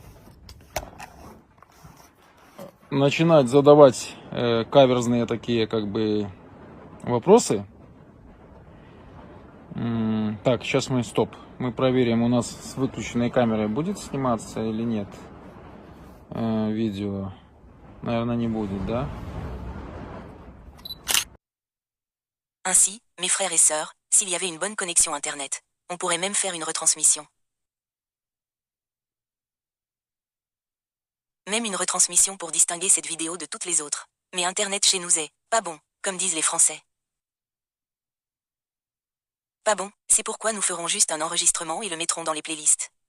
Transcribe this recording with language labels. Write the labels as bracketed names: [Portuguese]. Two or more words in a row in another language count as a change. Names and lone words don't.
[Russian] Начинать задавать каверзные такие, как бы, вопросы. Так, сейчас стоп. Мы проверим, у нас с выключенной камерой будет сниматься или нет видео. Наверное, не будет, да? [French] Ainsi, mes frères et sœurs, s'il y avait une bonne connexion Internet, on pourrait même faire une retransmission. Même une retransmission pour distinguer cette vidéo de toutes les autres. Mais Internet chez nous est pas bon, comme disent les Français. Pas bon, c'est pourquoi nous ferons juste un enregistrement et le mettrons dans les playlists.